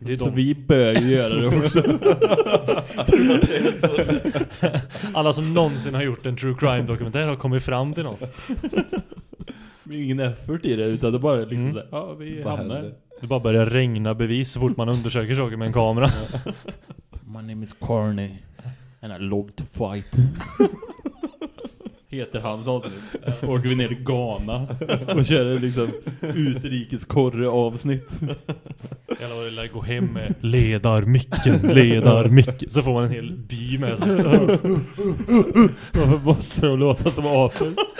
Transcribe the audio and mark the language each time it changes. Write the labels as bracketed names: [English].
[Swedish] Så vi bör ju göra det också. Alla som någonsin har gjort en true crime dokumentär har kommit fram till något. Ingen effort i det utan det bara liksom så här, vi hamnar. Det bara börjar regna bevis så fort man undersöker saker med en kamera. [English] My name is Corny and I love to fight. [Swedish] Heter hans avsnitt. Åker vi ner till Ghana och kör liksom utrikeskorre avsnitt. Eller vad gå hem med ledar micken. Så får man en hel by med sig. Varför måste de låta som apor?